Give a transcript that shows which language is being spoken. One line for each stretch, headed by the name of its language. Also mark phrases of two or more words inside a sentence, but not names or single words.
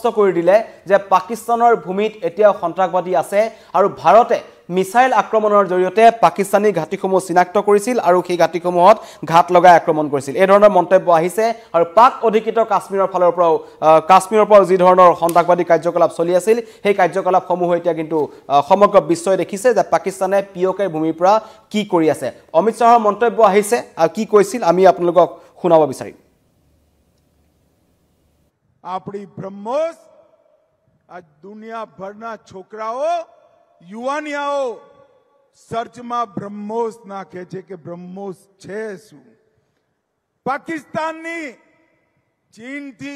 Assamese: কৰি দিলে যে পাকিস্তানৰ ভূমিত এতিয়া সন্ত্ৰাসবাদী আছে আৰু ভাৰতে মিছাইল আক্ৰমণৰ জৰিয়তে পাকিস্তানী ঘাটিসমূহ চিনাক্ত কৰিছিল আৰু সেই ঘাটিসমূহত ঘাট লগাই আক্ৰমণ কৰিছিল এই ধৰণৰ মন্তব্য আহিছে আৰু পাক অধিকৃত কাশ্মীৰৰ ফালৰ পৰা যি ধৰণৰ সন্ত্ৰাসবাদী কাৰ্যকলাপ চলি আছিল সেই কাৰ্যকলাপসমূহ এতিয়া কিন্তু সমগ্ৰ বিশ্বই দেখিছে যে পাকিস্তানে পিঅকেৰ ভূমিৰ পৰা কি কৰি আছে অমিত শাহৰ মন্তব্য আহিছে আৰু কি কৈছিল আমি আপোনালোকক শুনাব বিচাৰিম
Gujarati: આપણી બ્રહ્મોસ આ દુનિયાભરના છોકરાઓ યુવાનિયાઓ સર્ચમાં બ્રહ્મોસ નાખે છે કે બ્રહ્મોસ છે શું પાકિસ્તાનની ચીનથી